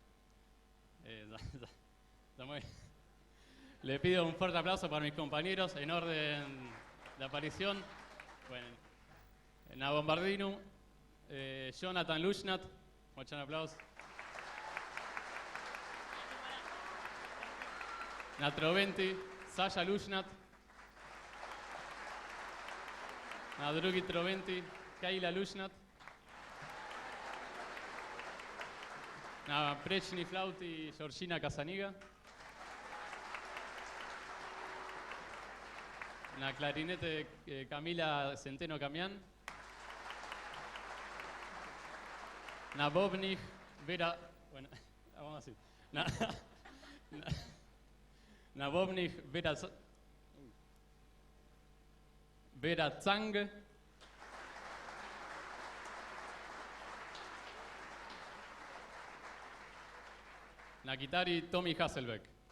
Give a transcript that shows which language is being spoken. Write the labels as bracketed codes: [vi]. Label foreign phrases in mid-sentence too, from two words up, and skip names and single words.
[sl] za moje... [es] Le pido un fuerte aplauso para mis compañeros en orden de aparición. Bueno, [sl] na Bombardino, Jonathan Lushnat, močan aplauz. Na Troventi, Sasha Lushnat. Na drugi Troventi, Kajla Lushnat. Na prečni flauti, Georgina Casaniga. Na clarinete, Camila Centeno Camián. Na bobnih, Vera... [es] Bueno, vamos así. [sl] Na bobnih, Vera Zang. Na gitari, Tommy Hasselbeck.